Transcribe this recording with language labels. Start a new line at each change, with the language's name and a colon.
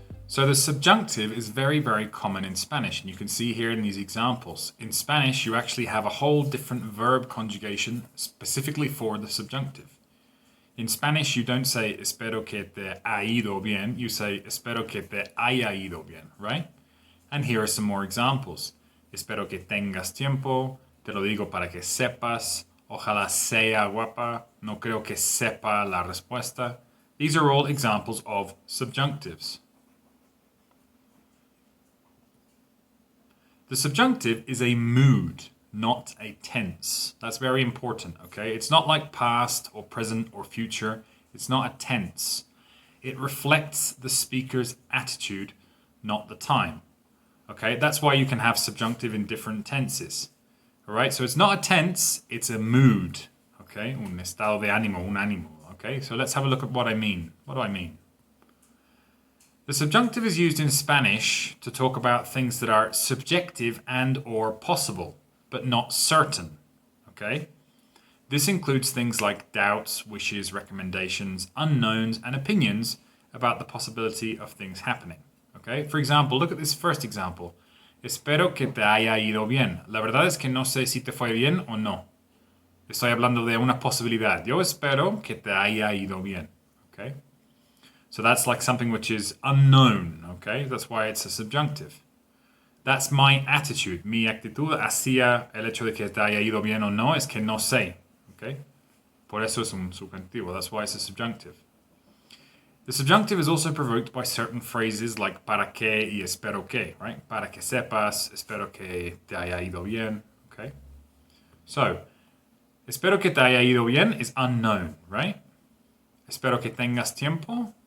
English: So the subjunctive is very, very common in Spanish, and you can see here in these examples. In Spanish, you actually have a whole different verb conjugation specifically for the subjunctive. In Spanish, you don't say
Spanish: espero que te ha ido bien,
English: you say
Spanish: espero que te haya ido bien,
English: right? And here are some more examples.
Spanish: Espero que tengas tiempo, te lo digo para que sepas, ojalá sea guapa, no creo que sepa la respuesta.
English: These are all examples of subjunctives. The subjunctive is a mood, not a tense. That's very important, okay? It's not like past or present or future. It's not a tense. It reflects the speaker's attitude, not the time, okay? That's why you can have subjunctive in different tenses, all right? So it's not a tense, it's a mood, okay?
Spanish: Un estado de ánimo, un ánimo,
English: okay? So let's have a look at what I mean. What do I mean? The subjunctive is used in Spanish to talk about things that are subjective and or possible, but not certain, okay? This includes things like doubts, wishes, recommendations, unknowns, and opinions about the possibility of things happening, okay? For example, look at this first example.
Spanish: Espero que te haya ido bien. La verdad es que no sé si te fue bien o no. Estoy hablando de una posibilidad. Yo espero que te haya ido bien, okay?
English: So that's like something which is unknown, okay? That's why it's a subjunctive. That's my attitude.
Spanish: Mi actitud hacia el hecho de que te haya ido bien o no es que no sé, okay? Por eso es un subjuntivo.
English: That's why it's a subjunctive. The subjunctive is also provoked by certain phrases like
Spanish: para que y espero que,
English: right?
Spanish: Para que sepas, espero que te haya ido bien, okay?
English: So,
Spanish: espero que te haya ido bien
English: is unknown, right?
Spanish: Espero que tengas tiempo.